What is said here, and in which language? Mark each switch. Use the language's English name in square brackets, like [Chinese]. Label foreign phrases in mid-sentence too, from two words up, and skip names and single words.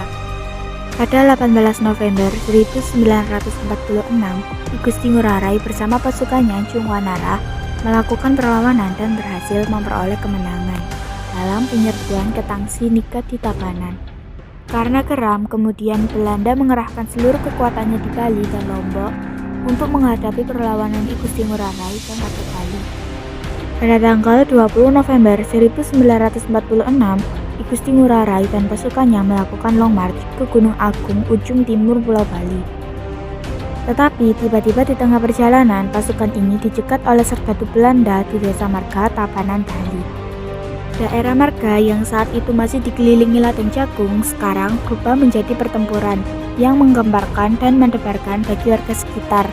[Indonesian] Pada 18 November 1946, I Gusti Ngurah Rai bersama pasukannya Jungwanara melakukan perlawanan dan berhasil memperoleh kemenangan dalam penyerbuan ke Tangsi Nika di Tabanan. Karena geram, kemudian Belanda mengerahkan seluruh kekuatannya di Bali dan Lombok untuk menghadapi perlawanan I Gusti Ngurah Rai dan Rakyat Bali. Pada tanggal 20 November 1946, I Gusti Ngurah Rai dan pasukannya melakukan [English] long march [Indonesian] ke Gunung Agung ujung timur Pulau Bali. Tetapi tiba-tiba di tengah perjalanan, pasukan ini dicegat oleh serdadu Belanda di Desa Marga, Tabanan, Bali. Daerah Marga yang saat itu masih dikelilingi ladang jagung sekarang berubah menjadi pertempuran yang menggemparkan dan mendebarkan bagi warga sekitar.